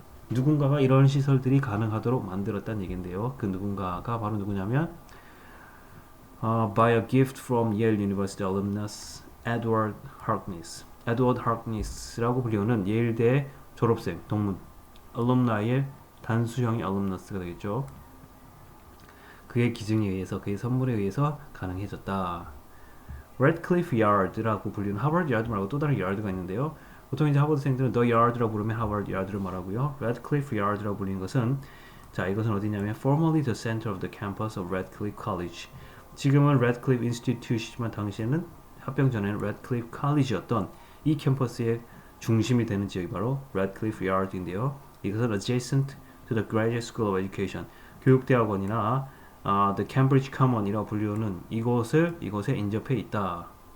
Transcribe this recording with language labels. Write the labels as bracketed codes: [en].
[ko] 누군가가 이런 시설들이 가능하도록 만들었다는 얘기인데요. 그 누군가가 바로 누구냐면 [en] by a gift from Yale University alumnus Edward Harkness. [ko] Edward Harkness라고 불리우는 예일대 졸업생, 동문, alumni의 단수형의 alumnus가 되겠죠. 그의 기증에 의해서, 그의 선물에 의해서 가능해졌다. Radcliffe Yard라고 불리는 하버드 야드 말고 또 다른 야드가 있는데요. 보통 이제 하버드생들은 The Yard라고 부르면 하버드 야드를 말하고요. Radcliffe Yard라고 불리는 것은, 자, 이것은 어디냐면 [en] formerly the center of the campus of Radcliffe College. [ko] 지금은 Radcliffe Institute이지만 당시에는 합병 전에는 Radcliffe College였던 이 캠퍼스의 중심이 되는 지역이 바로 Radcliffe Yard인데요. 이것은 [en] adjacent to the Graduate School of Education, [ko] 교육대학원이나 [en] the Cambridge Common이라고 [ko] 불리우는 이곳에 인접해 있다.